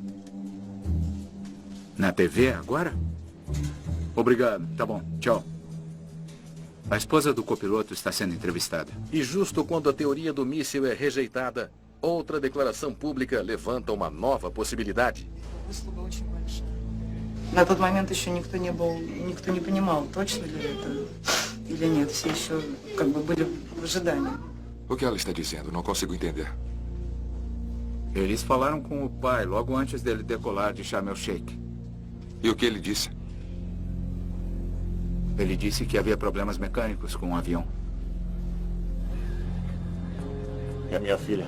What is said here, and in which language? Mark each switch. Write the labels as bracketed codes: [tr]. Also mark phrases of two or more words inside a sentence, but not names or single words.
[pt] Na TV agora? Obrigado, tá bom, tchau. A esposa do copiloto está sendo entrevistada. E justo quando a teoria do míssil é rejeitada, outra declaração pública levanta uma nova possibilidade. [ru] На тот момент еще никто не понимал, точно ли это или нет. Все еще были в ожидании. [pt] O que ela está dizendo? Não consigo entender. Eles falaram com o pai logo antes dele decolar de Sharm el-Sheikh. E o que ele disse? Ele disse que havia problemas mecânicos com o avião. É minha filha.